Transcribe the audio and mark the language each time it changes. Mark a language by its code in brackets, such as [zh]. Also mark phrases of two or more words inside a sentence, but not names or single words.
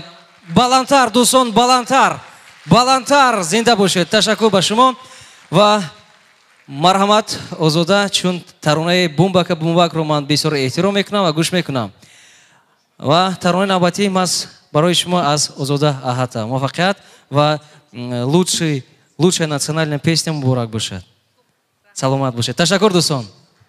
[tg] Баландтар дӯстон, баландтар, баландтар, зинда бошед. Ташаккур ба шумо ва марҳамат Озода, чун таронаи Бумбака Бумбакро ман бисёр эҳтиром мекунам ва гӯш мекунам. Ва таронаи навбатӣ мас барои шумо аз Озода Аҳата. Муваффақият ва [ru] лучшая национальная песня [tg] муборак бошад. Саломат бошед. Ташаккур дӯстон.